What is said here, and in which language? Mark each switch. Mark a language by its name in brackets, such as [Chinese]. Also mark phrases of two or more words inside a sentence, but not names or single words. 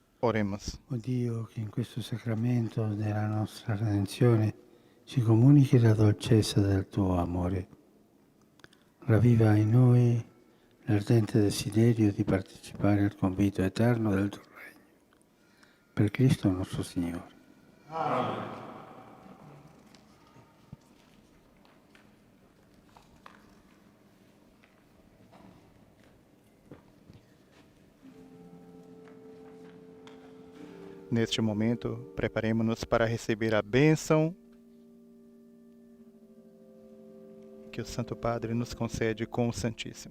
[Portuguese] Oremos. [Italian] O Dio, che in questo sacramento della nostra redenzione ci comunichi la dolcezza del tuo amore, ravviva in noi l'ardente desiderio di partecipare al convito eterno del tuo regno. Per Cristo nostro Signore. [Portuguese] Neste momento, preparemos-nos para receber a bênção que o Santo Padre nos concede com o Santíssimo.